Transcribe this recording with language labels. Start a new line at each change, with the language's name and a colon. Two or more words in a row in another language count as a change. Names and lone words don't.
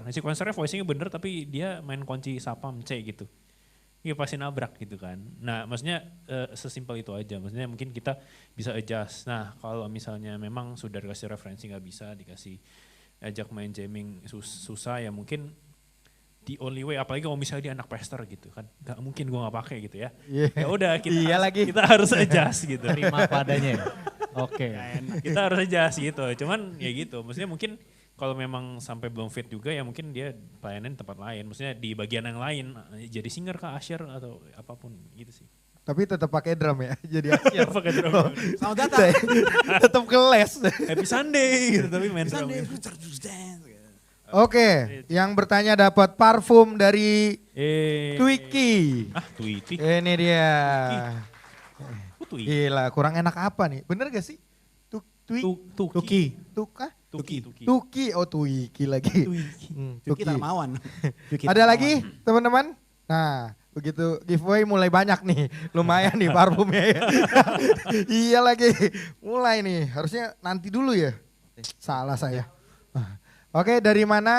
Indonesian: Nah, sequencernya voicingnya bener tapi dia main kunci sapam C gitu. Ya pasti nabrak gitu kan. Nah maksudnya sesimpel itu aja. Maksudnya mungkin kita bisa adjust. Nah kalau misalnya memang sudah dikasih referensi nggak bisa, dikasih ajak main jamming susah ya mungkin
English: the only way,
Indonesian: apalagi kalau misalnya dia anak pester gitu kan, nggak mungkin gue nggak pakai gitu ya. Ya udah kita harus adjust gitu. Terima padanya. Oke. Kita harus adjust gitu. Cuman ya gitu, maksudnya mungkin kalau memang sampai belum fit juga ya mungkin dia pelayanan di tempat lain. Maksudnya di bagian yang lain, jadi singer kah, usher atau apapun gitu sih. Tapi tetap pakai drum ya, jadi asyik. Pakai drum. Selamat datang. Tetap ke les.
English: Happy Sunday
Indonesian: gitu, tapi main drum. Oke, yang bertanya dapat parfum dari Twiki. Twiki. Ini dia. Twiki. Gila, kurang enak apa nih? Bener gak sih? Tuki. Tukah? Tuki. Tuki, oh Twiki lagi. Tuki Darmawan. Ada lagi teman-teman? Nah, begitu giveaway mulai banyak nih. Lumayan nih parfumnya ya. Iya lagi, mulai nih. Harusnya nanti dulu ya. Salah saya. Oke, dari mana?